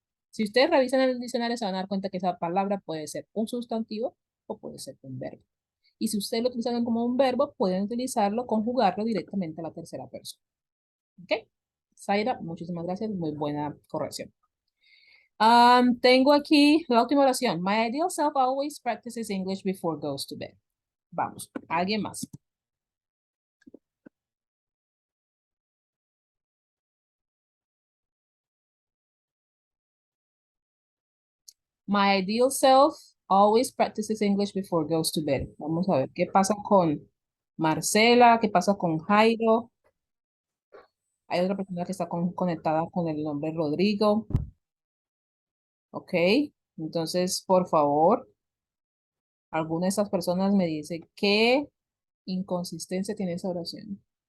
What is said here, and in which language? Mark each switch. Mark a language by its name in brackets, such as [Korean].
[Spanish] Si ustedes revisan el diccionario, se van a dar cuenta que esa palabra puede ser un sustantivo o puede ser un verbo. Y si ustedes lo utilizan como un verbo, pueden utilizarlo, conjugarlo directamente a la tercera persona. ¿Ok? Zaira, muchísimas gracias. Muy buena corrección. Tengo aquí la última oración. [English] My ideal self always practices English before goes to bed. [Spanish] Vamos, ¿alguien más? [English] My ideal self always practices English before goes to bed. [Spanish] Vamos a ver qué pasa con Marcela, qué pasa con Jairo. Hay otra persona que está conectada con el nombre Rodrigo. Ok, entonces, por favor, alguna de esas personas me dice qué inconsistencia tiene esa oración.